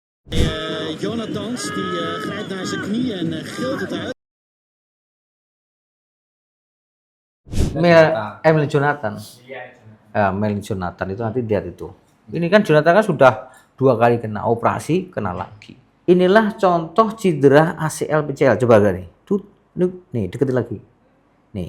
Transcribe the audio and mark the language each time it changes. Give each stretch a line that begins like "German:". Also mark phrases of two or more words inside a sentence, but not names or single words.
Dutch: Jonathans die grijpt naar zijn knie en gilt het uit.
Indonesian: Emil Jonathan. Ya, Emil Jonathan itu nanti lihat itu. Ini kan Jonathan kan sudah 2 kali kena operasi, kena lagi. Inilah contoh cedera ACL PCL. Coba gak nih? Nih, deketin lagi. Nih.